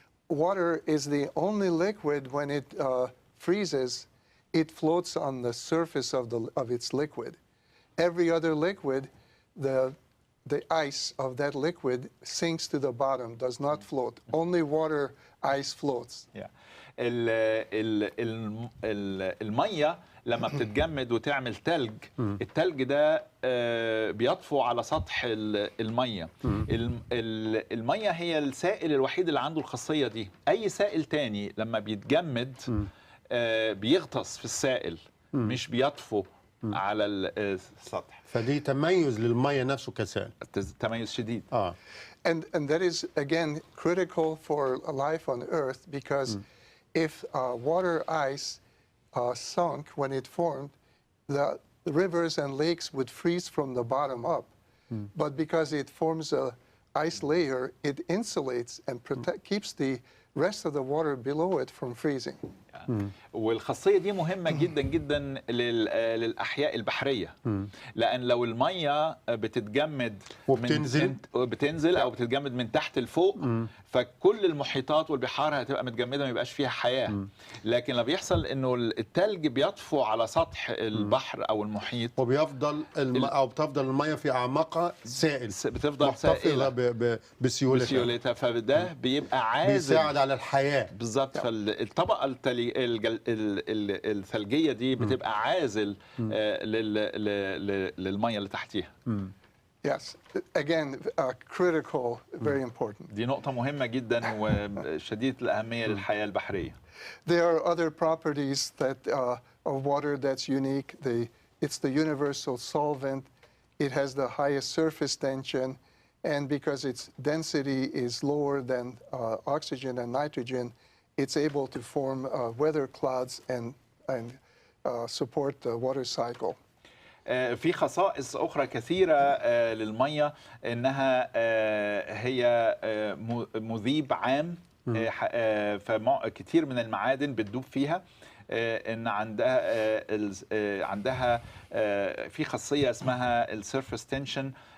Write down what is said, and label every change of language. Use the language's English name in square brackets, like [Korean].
[English] Water is the only liquid when it freezes, it floats on the surface of its liquid. Every other liquid, the ice of that liquid sinks to the bottom, does not float. Only water ice floats. Yeah. [Arabic] المية لما بتتجمد وتعمل تلج، التلج ده بيطفو على سطح المية. المية هي السائل الوحيد اللي عنده الخاصية دي. أي سائل تاني لما بيتجمد بيغطس في السائل، مش بيطفو على السطح. فدي تميز للمية نفسه كسائل. تميز شديد. [English] And that is again critical for life on Earth, because if water ice sunk when it formed, the rivers and lakes would freeze from the bottom up. But because it forms a ice layer, it insulates and keeps the rest of the water below it from freezing. [Arabic] والخاصية دي مهمة جدا جدا للأحياء البحرية، لأن لو المية بتتجمد وبتنزل أو بتتجمد من تحت لفوق، فكل المحيطات والبحار هتبقى متجمدة، ما يبقاش فيها حياة. لكن اللي بيحصل إنه التلج بيطفو على سطح البحر أو المحيط، وبيفضل بتفضل المية في أعماقها سائل، بتفضل سائلة بسيولتها، فده بيبقى عازل، بيساعد على الحياة. بالظبط. فالطبقة الثلجية دي بتبقى عازل للمية اللي تحتيها. [English] Yes, again, critical, very important. [Arabic] دي نقطة مهمة جدا وشديدة الأهمية للحياة البحرية. [English] There are other properties of water that's unique. It's the universal solvent. It has the highest surface tension, and because its density is lower than oxygen and nitrogen, it's able to form weather clouds and support the water cycle. [Arabic] في خصائص أخرى كثيرة للمية، إنها هي مذيب عام، فكثير من المعادن بتدوب فيها، إن عندها في خاصية اسمها السيرفيس تنشن،